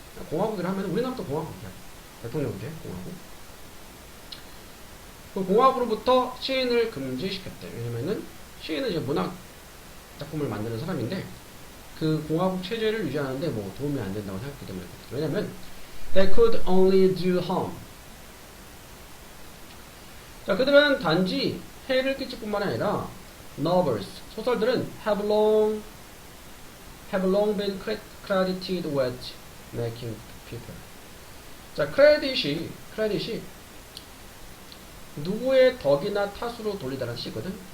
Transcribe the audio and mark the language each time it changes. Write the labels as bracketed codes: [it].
[ko] 공화국이라 하면 우리나라도 공화국이야. 대통령제 공화국. 그 공화국으로부터 시인을 금지시켰대요. 왜냐면은 시인은 이제 문학 작품을 만드는 사람인데 그 공화국 체제를 유지하는데 뭐 도움이 안 된다고 생각했기 때문에. 왜냐면 [en] they could only do harm. [ko] 자, 그들은 단지 해를 끼칠 뿐만 아니라 novels, 소설들은 [en] have long been credited with making people. [ko] 자, 크레딧이 누구의 덕이나 탓으로 돌리다라는 뜻이거든.